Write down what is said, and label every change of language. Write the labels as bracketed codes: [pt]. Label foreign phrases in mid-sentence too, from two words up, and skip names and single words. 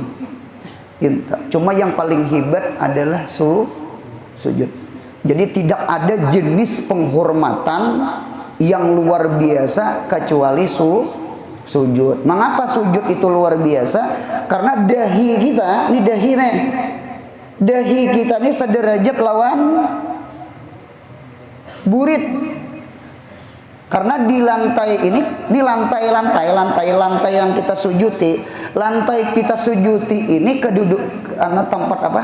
[id] Cuma yang paling hebat adalah sujud. Jadi tidak ada jenis penghormatan yang luar biasa kecuali sujud. Mengapa sujud itu luar biasa? Karena dahi kita, ini dahi nih. Dahi kita ini sederajat lawan burit. Karena di lantai ini lantai yang kita sujuti, lantai kita sujuti ini keduduk karena tempat apa?